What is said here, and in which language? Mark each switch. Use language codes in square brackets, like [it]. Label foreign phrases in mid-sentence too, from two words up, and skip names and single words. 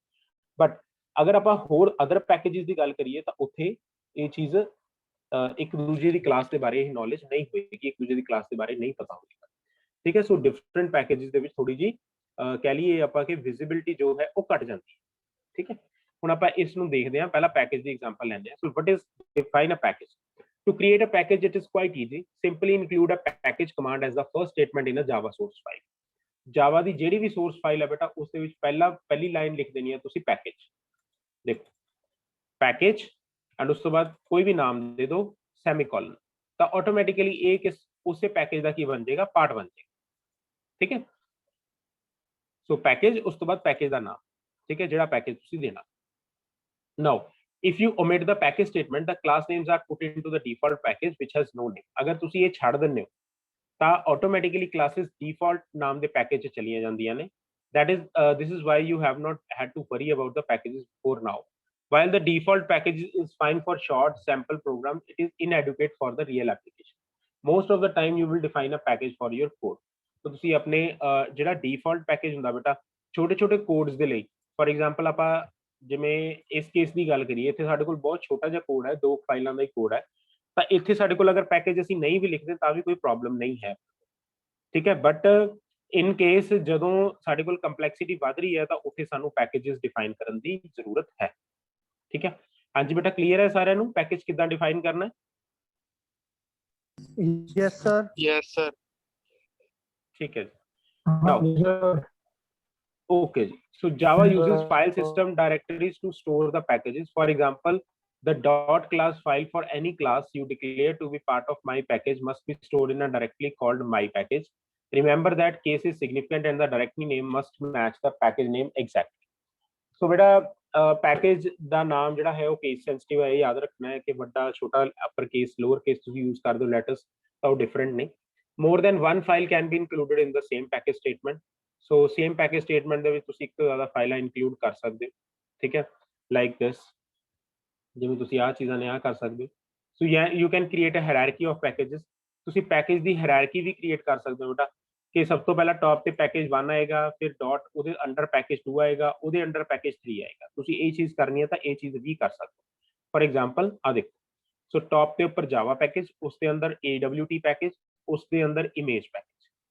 [pa] ਬਟ ਅਗਰ ਆਪਾਂ ਹੋਰ [en] other packages [pa] ਦੀ ਗੱਲ ਕਰੀਏ ਤਾਂ ਉੱਥੇ ਇਹ ਚੀਜ਼ ਇੱਕ ਦੂਜੇ ਦੀ ਕਲਾਸ ਦੇ ਬਾਰੇ ਨੌਲੇਜ ਨਹੀਂ ਹੋਏਗੀ, ਇੱਕ ਦੂਜੇ ਦੀ ਕਲਾਸ ਦੇ ਬਾਰੇ ਨਹੀਂ ਪਤਾ ਹੋਏਗਾ। ਠੀਕ ਹੈ, ਸੋ [en] different packages [pa] ਦੇ ਵਿੱਚ ਥੋੜੀ ਜੀ ਕਹਿ ਲਈਏ ਆਪਾਂ ਕਿ ਵਿਜ਼ਿਬਿਲਿਟੀ ਜੋ ਹੈ ਉਹ ਘਟ ਜਾਂਦੀ ਹੈ। ਠੀਕ ਹੈ, ਹੁਣ ਆਪਾਂ ਇਸ ਨੂੰ ਦੇਖਦੇ ਹਾਂ, ਪਹਿਲਾਂ ਪੈਕੇਜ ਦੀ ਐਗਜ਼ਾਮਪਲ ਲੈਂਦੇ ਹਾਂ। [en] so what is define a package. To create a package, it is quite easy. Simply include a package command as the first statement in a Java source file. [pa] Java ਦੀ ਜਿਹੜੀ ਵੀ [en] source file [pa] ਹੈ ਬੇਟਾ ਉਸ ਦੇ ਵਿੱਚ ਪਹਿਲੀ ਲਾਈਨ ਲਿਖ ਦੇਣੀ ਹੈ ਤੁਸੀਂ package। ਦੇਖੋ [en] package and [pa] ਉਸ ਤੋਂ ਬਾਅਦ ਕੋਈ ਵੀ ਨਾਮ ਦੇ ਦਿਓ semicolon, ਤਾਂ ਆਟੋਮੈਟਿਕਲੀ ਇਹ ਕਿਸ ਉਸੇ ਪੈਕੇਜ ਦਾ ਕੀ ਬਣ ਜਾਏਗਾ, ਪਾਰਟ ਬਣ ਜਾਏਗਾ। ਠੀਕ ਹੈ, ਸੋ ਪੈਕੇਜ ਉਸ ਤੋਂ ਬਾਅਦ ਪੈਕੇਜ ਦਾ ਨਾਮ, ਠੀਕ ਹੈ, ਜਿਹੜਾ ਪੈਕੇਜ ਤੁਸੀਂ ਦੇਣਾ। [en] ਨਾਓ if you omit the package statement, the class names are put into the default package which has no name. [pa] ਅਗਰ ਤੁਸੀਂ ਇਹ ਛੱਡ ਦਿੰਦੇ ਹੋ ਤਾਂ ਆਟੋਮੈਟਿਕਲੀ ਕਲਾਸਿਸ ਡਿਫਾਲਟ ਨਾਮ ਦੇ ਪੈਕੇਜ 'ਚ ਚਲੀਆਂ ਜਾਂਦੀਆਂ ਨੇ। [en] that is this is why you have not had to worry about the packages for now. While the default package is fine for short sample programs, it is inadequate for the real application. Most of the time you will define a package for your code. [pa] so ਤੁਸੀਂ ਆਪਣੇ ਜਿਹੜਾ [en] default package [pa] ਹੁੰਦਾ ਬੇਟਾ ਛੋਟੇ ਛੋਟੇ ਕੋਡਸ ਦੇ ਲਈ, [en] for example [pa] ਆਪਾਂ ਜਿਵੇਂ ਇਸ ਕੇਸ ਦੀ ਗੱਲ ਕਰੀਏ, ਇੱਥੇ ਸਾਡੇ ਕੋਲ ਬਹੁਤ ਛੋਟਾ ਜਿਹਾ ਕੋਡ ਹੈ, 2 ਫਾਈਲਾਂ ਦਾ ਹੀ ਕੋਡ ਹੈ, ਤਾਂ ਇੱਥੇ ਸਾਡੇ ਕੋਲ ਅਗਰ ਪੈਕੇਜ ਅਸੀਂ ਨਹੀਂ ਵੀ ਲਿਖਦੇ ਤਾਂ ਵੀ ਕੋਈ ਪ੍ਰੋਬਲਮ ਨਹੀਂ ਹੈ। ਠੀਕ ਹੈ, [en] but in case [pa] ਜਦੋਂ ਸਾਡੇ ਕੋਲ ਕੰਪਲੈਕਸਿਟੀ ਵੱਧ ਰਹੀ ਹੈ ਤਾਂ ਉੱਥੇ ਸਾਨੂੰ ਪੈਕੇजेस ਡਿਫਾਈਨ ਕਰਨ ਦੀ ਜ਼ਰੂਰਤ ਹੈ। ਠੀਕ ਹੈ, ਹਾਂਜੀ ਬੇਟਾ ਕਲੀਅਰ ਹੈ ਸਾਰਿਆਂ ਨੂੰ ਪੈਕੇਜ ਕਿੱਦਾਂ ਡਿਫਾਈਨ ਕਰਨਾ ਹੈ? [en] yes sir. Yes, sir. [pa] ਠੀਕ ਹੈ [en] now okay so Java uses file system directories to store the packages. For example, the dot class file for any class you declare to be part of my package must be stored in a directory called my package. Remember that case is significant and the directory name must match the package name exactly. [pa] so beta पैकेज ਦਾ ਨਾਮ ਜਿਹੜਾ ਹੈ ਉਹ [en] case sensitive [pa] ਹੈ, ਇਹ ਯਾਦ ਰੱਖਣਾ ਹੈ ਕਿ ਵੱਡਾ ਛੋਟਾ [en] upper case lower case [pa] ਤੁਸੀਂ ਯੂਜ਼ ਕਰ ਦਿਓ ਲੈਟਰਸ ਤਾਂ ਉਹ ਡਿਫਰੈਂਟ ਨੇ। [en] more than one file can be included in the same package statement. so same package statement [pa] ਦੇ ਵਿੱਚ ਤੁਸੀਂ ਇੱਕ ਤੋਂ ਜ਼ਿਆਦਾ ਫਾਈਲਾਂ ਇਨਕਲੂਡ ਕਰ ਸਕਦੇ ਹੋ। ਠੀਕ ਹੈ, [en] like this, [pa] ਜਿਵੇਂ ਤੁਸੀਂ ਆਹ ਚੀਜ਼ਾਂ ਨੇ ਆਹ ਕਰ ਸਕਦੇ ਹੋ। [en] so you can create a hierarchy of packages. [pa] ਤੁਸੀਂ ਪੈਕੇਜ ਦੀ ਹਾਇਰਾਰਕੀ ਵੀ ਕ੍ਰੀਏਟ ਕਰ ਸਕਦੇ ਹੋ ਬੇਟਾ ਕਿ ਸਭ ਤੋਂ ਪਹਿਲਾਂ ਟੌਪ ਤੇ ਪੈਕੇਜ 1 ਆਏਗਾ, ਫਿਰ ਡਾਟ ਉਹਦੇ ਅੰਡਰ ਪੈਕੇਜ 2 ਆਏਗਾ, ਉਹਦੇ ਅੰਡਰ ਪੈਕੇਜ 3 ਆਏਗਾ। ਤੁਸੀਂ ਇਹ ਚੀਜ਼ ਕਰਨੀ ਹੈ ਤਾਂ ਇਹ ਚੀਜ਼ ਵੀ ਕਰ ਸਕਦੇ ਹੋ। [en] for example [pa] ਆ ਦੇਖੋ, ਸੋ ਟੌਪ ਦੇ ਉੱਪਰ ਜਾਵਾ ਪੈਕੇਜ, ਉਸ ਦੇ ਅੰਦਰ AWT ਪੈਕੇਜ, ਉਸ ਦੇ ਅੰਦਰ ਇਮੇਜ ਪੈਕੇਜ।